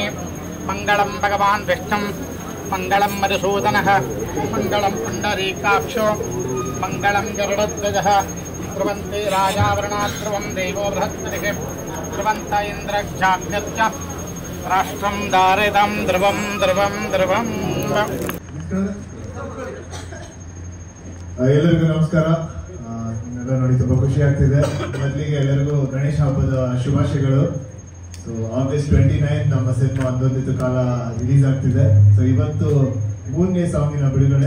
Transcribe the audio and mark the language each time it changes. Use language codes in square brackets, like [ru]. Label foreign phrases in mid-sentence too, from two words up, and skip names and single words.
[sa] ಮಂಗಳಂ ಭಗವಾನ್ ವಿಷ್ಣುಂ ಮಂಗಳಂ ಮಧುಸೂದನಃ ಮಂಗಳಂ ಪುಂಡರೀಕಾಕ್ಷೋ ಮಂಗಳಂ ಗರುಡಧ್ವಜಃ. ಧ್ರುವಂತೆ ರಾಜಾವರಣಾಧ್ರುವಂ ದೇವೋ ಬೃಹಸ್ಪತಿಃ ಧ್ರುವಂತ ಇಂದ್ರಜ್ಞಾಗ್ನಿಶ್ಚ ರಾಷ್ಟ್ರಂ ಧಾರಿತಂ ಧ್ರುವಂ ಧ್ರುವಂ ಧ್ರುವಂ. [kn] ಎಲ್ಲರಿಗೂ ನಮಸ್ಕಾರ. ಎಲ್ಲ ನೋಡಿ ತುಂಬಾ ಖುಷಿ ಆಗ್ತಿದೆ. ಮೊದಲಿಗೆ ಎಲ್ಲರಿಗೂ ಗಣೇಶ ಹಬ್ಬದ ಶುಭಾಶಯಗಳು. ಸೊ ಆಗಸ್ಟ್ 29 ನಮ್ಮ ಸಿನಿಮಾ ಅಂದೊಂದಿತ್ತು ಕಾಲ ರಿಲೀಸ್ ಆಗ್ತಿದೆ. ಸೊ ಇವತ್ತು 3ನೇ ಸಾಂಗಿನ ಬಿಡುಗಡೆ.